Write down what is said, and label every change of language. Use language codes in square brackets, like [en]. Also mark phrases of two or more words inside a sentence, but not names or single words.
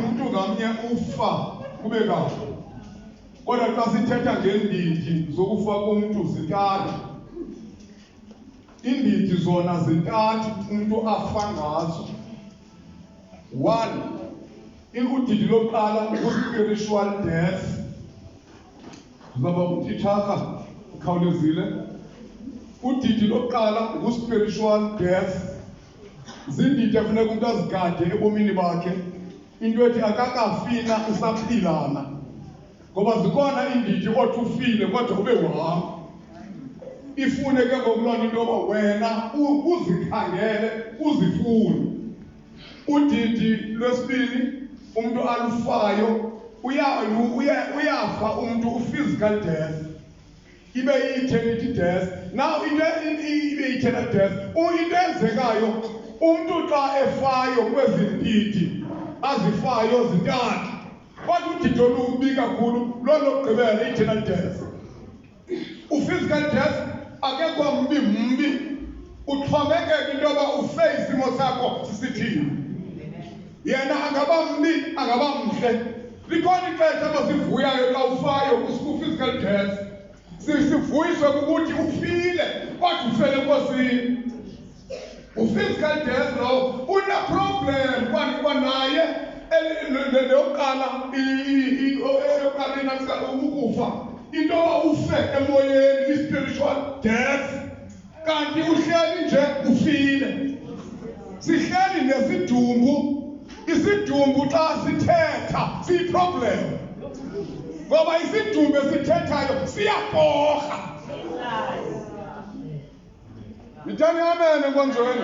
[xh] Umntu ngamnye ufa kube kanye. Kodwa xa sithetha ngeendidi zokufa komntu zintathu. Iindidi zona zintathu umntu afa ngazo. 1, udidi lokuqala ngu- [en] spiritual death. [xh] Ndizawuba ngutitsharha ukhawulezile. Udidi lokuqala ngu- [en] spiritual death. [xh] Ziindidi efuneka umntu azigade ebomini bakhe. Into ethi akakafina usaphilana. Ngoba zikhona iindidi othi ufile kodwa ube wam. Ifune ke ngokulona into yoba wena uzikhangele uzifune. Udidi lwesibili umntu alufayo uyafa umntu u- [en] physical death. [xh] Ibe yi- [en] eternity death. [xh] Now ibe yi- [en] eternal death. [xh] Into enzekayo umntu xa efayo kwezi ndidi azifayo zintathu. Kodwa udidi olubi kakhulu loo lokugqibela i- [en] eternal death. [xh] U- [en] physical death [xh] akekho mbi. Uxhomekeka into yoba ufe isimo sakho sisithini. Yena angaba mbi angaba mhle. Likhona ixesha abasivuyayo xa ufayo ku- [en] physical death. [xh] Sivuyiswe kukuthi ufile kodwa ufele enkosini. [en] Physical death [xh] lo une-problem kwanaye leyokuqala eyokuqala ukufa into ufe emoyeni i- [en] spiritual death [xh] kanti uhleli nje ufile. Sihleli nesidumbu, isidumbu xa sithetha siyi-problem ngoba isidumbu esithethayo siyaporha. Yithani amen enkonzweni.